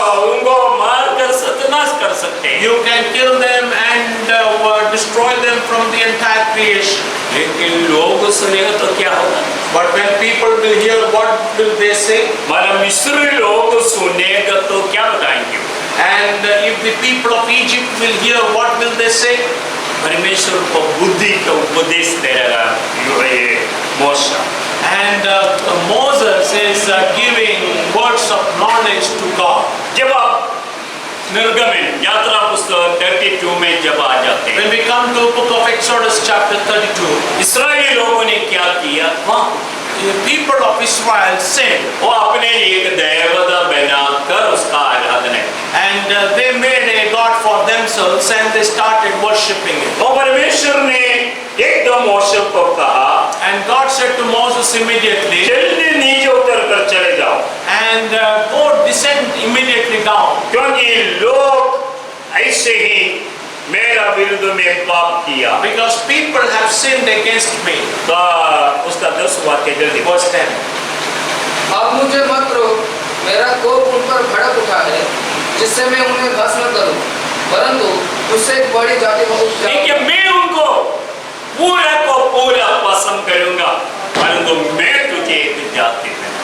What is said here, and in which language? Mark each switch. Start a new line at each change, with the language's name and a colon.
Hindi: उनको मार कर सत्यानाश कर सकते हैं।
English: You can kill them and destroy them from the entire creation.
Hindi: लेकिन लोग सुनेगा तो क्या होगा?
English: But when people will hear, what will they say?
Hindi: हमारा मिस्री लोग सुनेगा तो क्या बताएंगे?
English: And if the people of Egypt will hear, what will they say?
Hindi: परमेश्वर को बुद्धि का उपदेश दे रहा है मूसा।
English: And Moses is giving words of knowledge to God.
Hindi: जब आप निर्गमन यात्रा पुस्तक 32 में जब आ जाते हैं,
English: When we come to the book of Exodus chapter 32,
Hindi: इस्राएली लोगों ने क्या किया?
English: the people of Israel sinned
Hindi: वो अपने लिए एक देवता बनाकर उसका आराधना की।
English: and they made a god for themselves and they started worshipping it.
Hindi: और परमेश्वर ने एकदम मूसा को कहा,
English: And God said to Moses immediately,
Hindi: जल्दी नीचे उतर कर चले जाओ,
English: and go descend immediately down,
Hindi: क्योंकि लोग ऐसे ही मेरा विरुद्ध में पाप किया।
English: because people have sinned against me.
Hindi: तो उसका 10 वाक्य जल्दी।
English: Verse 10.
Hindi: अब मुझे मत रोक, मेरा कोप उन पर भड़क उठा है, जिससे मैं उन्हें भस्म करूं, परंतु उससे एक बड़ी जाति बहुत देखिए मैं उनको पूरा को पूरा पसंद करूंगा, परंतु मैं तुझे एक जाति दूंगा।